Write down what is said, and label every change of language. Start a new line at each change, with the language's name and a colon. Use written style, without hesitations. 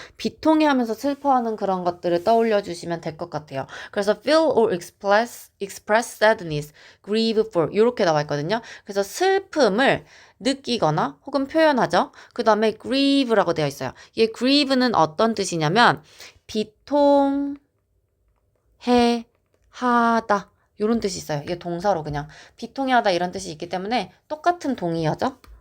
Korean: 비통해하면서 슬퍼하는 그런 것들을 떠올려 주시면 될 것 같아요. 그래서
English: feel or express sadness, grieve for
Korean: 이렇게 나와 있거든요. 그래서 슬픔을 느끼거나 혹은 표현하죠. 그 다음에 grieve라고 되어 있어요. 이 grieve는 어떤 뜻이냐면 비통해 하다 이런 뜻이 있어요. 이게 동사로 그냥 비통해하다 이런 뜻이 있기 때문에 똑같은 동의어죠.